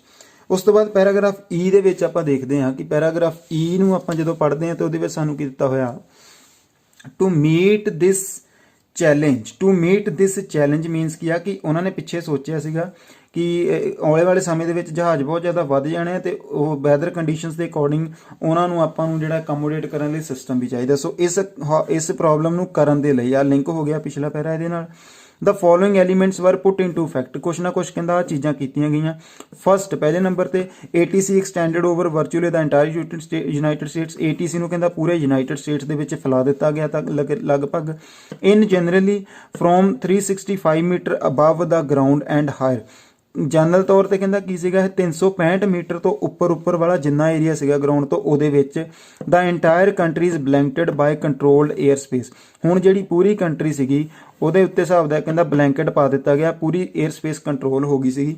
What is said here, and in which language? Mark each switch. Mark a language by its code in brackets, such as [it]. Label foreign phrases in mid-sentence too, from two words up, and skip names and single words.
[pa] ਉਸ ਤੋਂ ਬਾਅਦ ਪੈਰਾਗ੍ਰਾਫ E ਦੇ ਵਿੱਚ ਆਪਾਂ ਦੇਖਦੇ ਹਾਂ ਕਿ ਪੈਰਾਗ੍ਰਾਫ E ਨੂੰ ਆਪਾਂ ਜਦੋਂ ਪੜ੍ਹਦੇ ਹਾਂ ਤਾਂ ਉਹਦੇ ਵਿੱਚ ਸਾਨੂੰ ਕੀ ਦਿੱਤਾ ਹੋਇਆ, [en] to meet this challenge means [pa] ਕੀ ਆ ਕਿ ਉਹਨਾਂ ਨੇ ਪਿੱਛੇ ਸੋਚਿਆ ਸੀਗਾ ਕਿ ਆਉਣੇ ਵਾਲੇ ਸਮੇਂ ਦੇ ਵਿੱਚ ਜਹਾਜ਼ ਬਹੁਤ ਜ਼ਿਆਦਾ ਵੱਧ ਜਾਣੇ ਆ ਤੇ ਉਹ [en] weather conditions [pa] ਦੇ ਅਕੋਰਡਿੰਗ ਉਹਨਾਂ ਨੂੰ ਆਪਾਂ ਨੂੰ ਜਿਹੜਾ ਅਕਮੋਡੇਟ ਕਰਨ ਲਈ ਸਿਸਟਮ ਵੀ ਚਾਹੀਦਾ। ਸੋ ਇਸ ਪ੍ਰੋਬਲਮ ਨੂੰ ਕਰਨ ਦੇ ਲਈ ਆ ਲਿੰਕ ਹੋ ਗਿਆ ਪਿਛਲਾ ਪੈਰਾ ਇਹਦੇ ਨਾਲ। [en] The following elements were put into effect, [pa] ਕੁਛ ਨਾ ਕੁਛ ਕਹਿੰਦਾ ਚੀਜ਼ਾਂ ਕੀਤੀਆਂ ਗਈਆਂ। [en] ਫਸਟ, [pa] ਪਹਿਲੇ ਨੰਬਰ ਤੇ [en] ATC extended over virtually the entire United States। [pa] ATC ਨੂੰ ਕਹਿੰਦਾ ਪੂਰੇ ਯੂਨਾਈਟਿਡ ਸਟੇਟਸ ਦੇ ਵਿੱਚ ਫੈਲਾ ਦਿੱਤਾ ਗਿਆ ਤਾਂ ਲਗਭਗ [en] in generally from 365 ਮੀਟਰ above the ground and higher। [pa] ਜਨਰਲ ਤੌਰ ਤੇ ਕਹਿੰਦਾ ਕੀ ਸੀਗਾ ਇਹ 365 ਮੀਟਰ ਤੋਂ ਉੱਪਰ ਵਾਲਾ ਜਿੰਨਾ ਏਰੀਆ ਸੀਗਾ ਗਰਾਊਂਡ ਤੋਂ ਉਹਦੇ ਵਿੱਚ [en] the entire country is blanketed by controlled air space. [pa] ਹੁਣ ਜਿਹੜੀ ਪੂਰੀ ਕੰਟਰੀ ਸੀਗੀ ਉਹਦੇ ਉੱਤੇ ਹਿਸਾਬ ਦਾ ਕਹਿੰਦਾ ਬਲੈਂਕਟ ਪਾ ਦਿੱਤਾ ਗਿਆ, ਪੂਰੀ [en] air space [pa] ਕੰਟਰੋਲ ਹੋ ਗਈ ਸੀਗੀ।